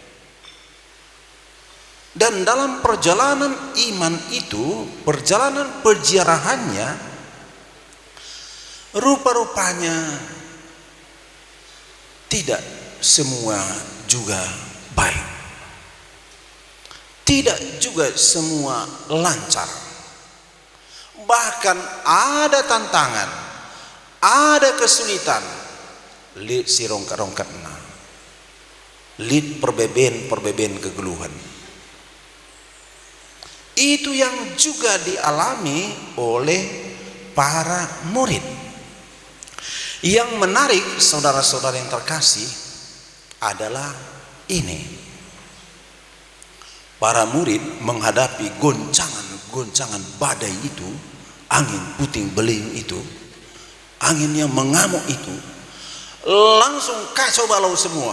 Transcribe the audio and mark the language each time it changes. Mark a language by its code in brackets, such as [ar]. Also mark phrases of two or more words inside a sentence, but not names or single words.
[id] Dan dalam perjalanan iman itu, perjalanan peziarahannya, rupa-rupanya tidak semua juga baik, tidak juga semua lancar. Bahkan ada tantangan, ada kesulitan. [btx] Lid si rongkat-rongkatna, lid perbeben kegeluhan. [id] Itu yang juga dialami oleh para murid. Yang menarik saudara-saudara yang terkasih adalah ini. Para murid menghadapi goncangan badai itu, angin puting beliung itu, angin yang mengamuk itu, langsung kacau balau semua.